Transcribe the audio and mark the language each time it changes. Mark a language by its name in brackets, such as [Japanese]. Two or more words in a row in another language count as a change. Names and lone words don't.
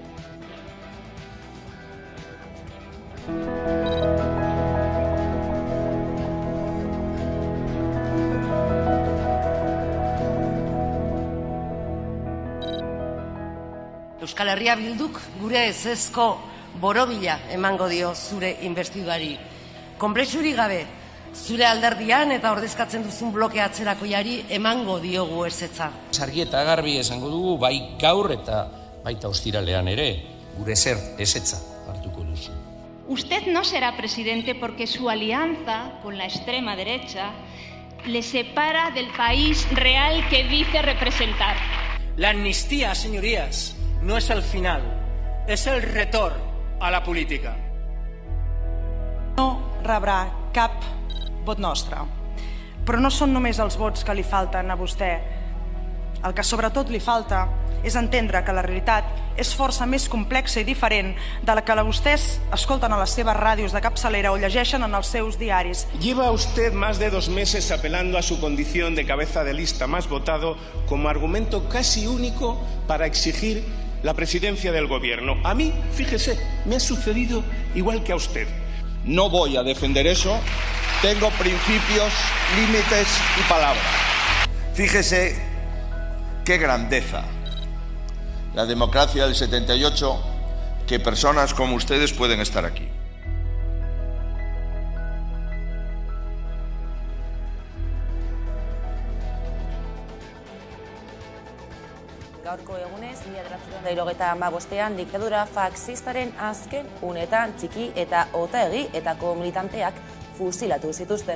[Basque] Euskal Herria Bilduk gure ezezko borobila emango dio zure inbestidurari. Konplexurik gabe, zure alderdian eta ordezkatzen duzun bloke atzerakoiari emango diogu ezetza. Argi eta garbi esango dugu bai gaur eta baita ostiralean ere, gure ezetza hartuko duzu. [Spanish] Usted no será presidente porque su alianza con la extrema derecha le separa del país real que dice representar. La amnistía, señorías, no es el final, [Catalan] és el retorn a la política. No rebrà cap vot nostre, però no són només els vots que li falten a vostè. El que sobretot li falta és entendre que la realitat és força més complexa i diferent de la que vostès escolten a les seves ràdios de capçalera o llegeixen en els seus diaris. [Spanish] Lleva usted más de 2 meses apelando a su condición de cabeza de lista más votado como argumento casi único para exigir la presidencia del gobierno. A mí, fíjese, me ha sucedido igual que a usted. No voy a defender eso. Tengo principios, límites y palabra. Fíjese qué grandeza. La democracia del 78, que personas como ustedes pueden estar aquí. [Basque] Gaurko egunez, 1975ean diktadura faxistaren azken unetan txiki eta otaegi etako militanteak fusilatu zituzten.